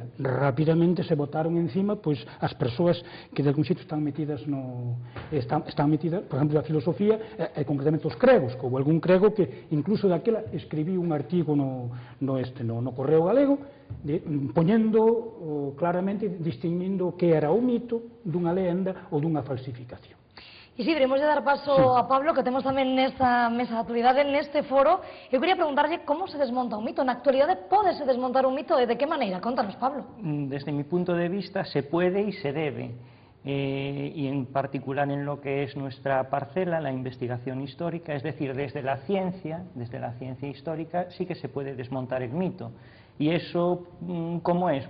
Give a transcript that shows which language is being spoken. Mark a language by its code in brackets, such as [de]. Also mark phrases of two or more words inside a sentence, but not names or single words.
[gl] Rapidamente se botaron encima as persoas que de algún sitio están metidas, por exemplo, da filosofía, e concretamente os cregos, que houve algún crego que incluso daquela escribiu un artigo no Correo Galego, poñendo claramente, distinguindo que era o mito dunha lenda ou dunha falsificación. Isidro, imos de dar paso a Pablo, que temos tamén nesta mesa de actualidade, neste foro. Eu quería preguntarlle como se desmonta un mito. Na actualidade, pódese desmontar un mito e de que maneira? Contanos, Pablo. [es] Desde mi punto de vista, se puede y se debe. Y en particular en lo que es nuestra parcela, la investigación histórica, es decir, desde la ciencia histórica, sí que se puede desmontar el mito. ¿Y eso cómo es?